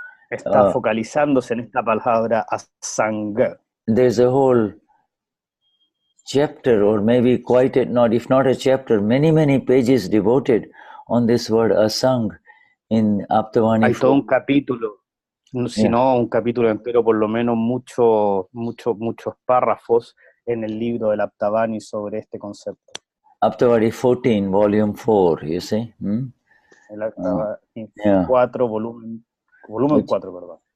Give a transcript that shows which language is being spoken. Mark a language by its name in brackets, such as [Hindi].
[Spanish] Está focalizándose en esta palabra asangaj. [English] There's a whole chapter, or maybe quite if not a chapter, many pages devoted on this word asang in Aptavani. [Spanish] Hay todo un capítulo, si no un capítulo entero, por lo menos muchos párrafos en el libro del Aptavani sobre este concepto. [English] Aptavani 14, volume 4, you see? [Spanish] El Aptavani 4, volumen 4, perdón.